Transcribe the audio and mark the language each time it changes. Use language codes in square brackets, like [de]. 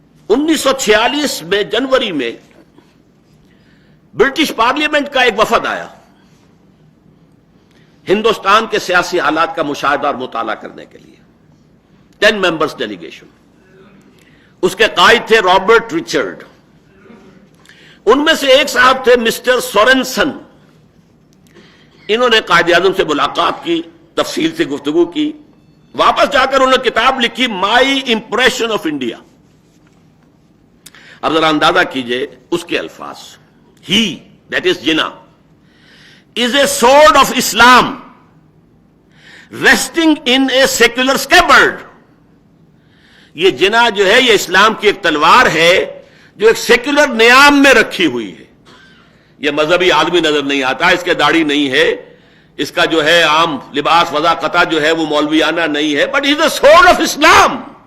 [ur] 1946 میں جنوری میں British parliament کا ایک وفد آیا ہندوستان کے سیاسی حالات کا مشاہدہ اور مطالعہ کرنے کے لیے، 10 ممبرز ڈیلیگیشن۔ اس کے قائد تھے رابرٹ رچرڈ، ان میں سے ایک صاحب تھے مسٹر سورنسن۔ انہوں نے قائد اعظم سے ملاقات کی، تفصیل سے گفتگو کی، واپس جا کر انہوں نے کتاب لکھی مائی امپریشن آف انڈیا. اب ذرا اندازہ کیجئے اس کے الفاظ. [en] He that is Jinnah is a sword of Islam resting in a secular scabbard. [ur] یہ جنا جو ہے یہ اسلام کی ایک تلوار ہے جو ایک سیکولر نیام میں رکھی ہوئی ہے. یہ مذہبی آدمی نظر نہیں آتا, اس کے داڑھی نہیں ہے, اس کا جو ہے عام لباس وضاقتہ جو ہے وہ مولویانہ نہیں ہے, [en] But is a sword of Islam.